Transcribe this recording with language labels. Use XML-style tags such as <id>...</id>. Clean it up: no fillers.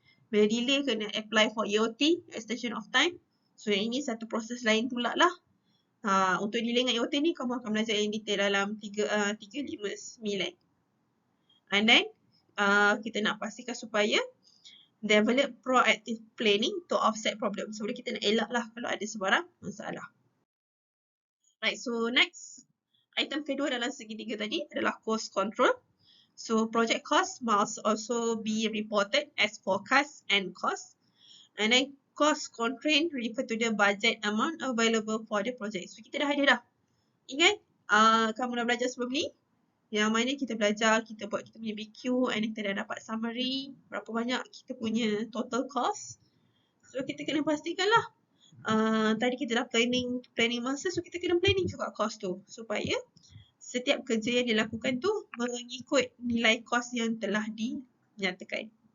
<en>Bila delay kena apply for EOT, extension of time.</en> <ms>So yang ini satu proses lain pula lah. Untuk delay dengan EOT ni kamu akan belajar yang detail dalam 359.</ms> <en>And then</en> <ms>kita nak pastikan supaya</ms> <en>develop proactive planning to offset problem.</en> <ms>So kita nak elak lah kalau ada sebarang masalah.</ms> <en>Right, so next item</en> <ms>kedua dalam segitiga tadi adalah cost control.</ms> <en>So project cost must also be reported as forecast and cost. And then cost constraint refer to the budget amount available for the project.</en> <ms>So kita dah ada dah. Ingat kamu dah belajar sebelum ni? Yang mana kita belajar, kita buat kita punya BQ, and kita dah dapat summary berapa banyak kita punya total cost. So kita kena pastikan lah. Tadi kita dah planning masa, so kita kena planning juga cost tu supaya setiap kerja yang dilakukan tu mengikut nilai kos yang telah dinyatakan.</ms>